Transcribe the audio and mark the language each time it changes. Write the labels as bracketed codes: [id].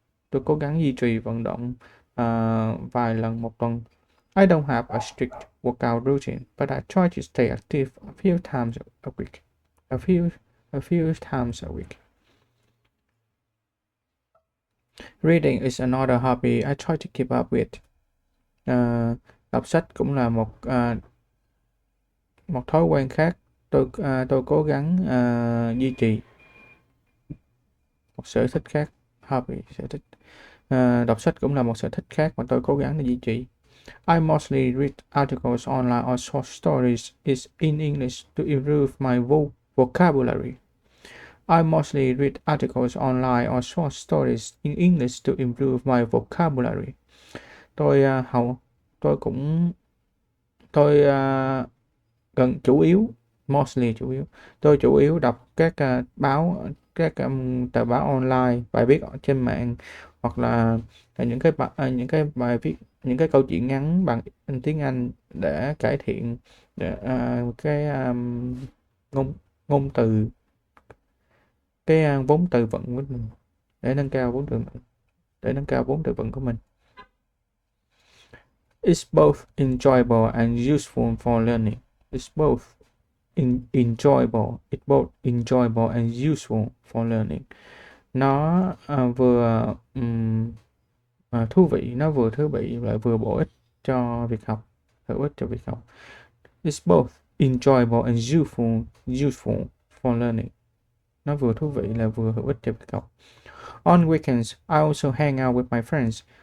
[vi] Tôi cố gắng duy trì vận động vài lần một tuần. [en] I don't have a strict workout routine, but I try to stay active a few times a week. A few a few times a week. Reading is another hobby I try to keep up with. [vi] Đọc sách cũng là một thói quen khác tôi cố gắng duy trì. Một sở thích khác, hobby, sở thích. Đọc sách cũng là một sở thích khác mà tôi cố gắng để duy trì. [en] I mostly read articles online or short stories is in English to improve my vocabulary. I mostly read articles online or short stories in English to improve my vocabulary. [vi] Tôi tôi cũng tôi gần chủ yếu mostly chủ yếu tôi chủ yếu đọc các các tờ báo online, bài viết ở trên mạng, hoặc là những cái bài viết, những cái câu chuyện ngắn bằng tiếng Anh để cải thiện cái ngôn ngôn từ vốn từ vựng của mình, để nâng cao vốn từ vựng của mình. [en] It's both enjoyable and useful for learning. It's both enjoyable and useful for learning. [vi] Nó vừa thú vị, lại vừa bổ ích cho việc học, [en] It's both enjoyable and useful for learning. [vi] Nó vừa thú vị lại vừa hữu ích cho việc học. [en] On weekends, I also hang out with my friends.